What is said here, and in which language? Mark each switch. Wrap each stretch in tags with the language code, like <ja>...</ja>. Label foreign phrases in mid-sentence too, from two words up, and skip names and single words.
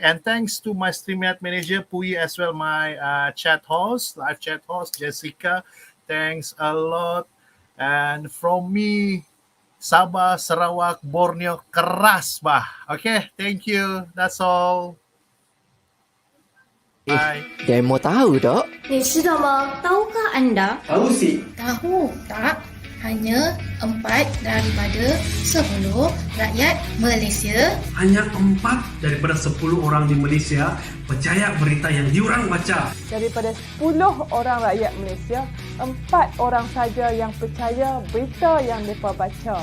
<en>And thanks to my StreamYard manager, Puyi, as well, my live chat host, Jessica. Thanks a lot. And from me,</en> <ms>Sabah, Sarawak, Borneo, keras bah. Okay, thank you. That's all. Bye. Demo tahu tak?</ms> <zh>你知道吗？</zh> <ms>Tahukah anda? Tahu sih. Tahu tak? Hanya 4 daripada 10 rakyat Malaysia. Hanya 4 daripada 10 orang di Malaysia percaya berita yang diorang baca. Daripada 10 orang rakyat Malaysia, 4 orang saja yang percaya berita yang mereka baca.</ms>